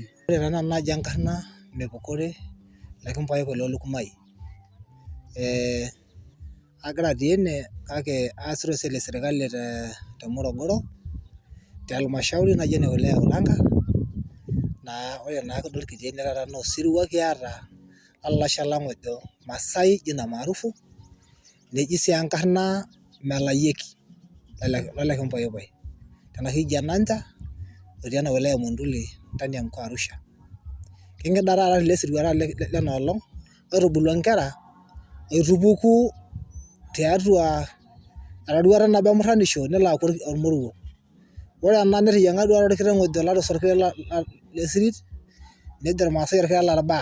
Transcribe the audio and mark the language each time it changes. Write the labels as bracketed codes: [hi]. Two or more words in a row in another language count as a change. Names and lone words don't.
[mas] Ore taa naaji enkarna Mepukore Lekimpoeko Lukumai, agira atii ene kake aasita esiai e serikali te Morogoro te halmashauri naji ene wilaya e Ulanga. Naa ore naa kidol kitii ene taata naa osirua kiata olashe lang ojo Masai [sw] jina maarufu, [mas] neji sii enkarna Melayieki Lolekimpoepoe tena Kijiaa Nanja otii ena wilaya e Monduli [sw] ndani ya mkoa Arusha. [mas] King'ida taata ele sirua lena olong oitubulua nkera eitupuku tiatua eraruata nabo emurranisho nelo aaku ormoruo. Ore ena neteyiang'a duo orkiteng ojo Lados orkiteng le sirit nejo irmaasai orkiteng larbaa.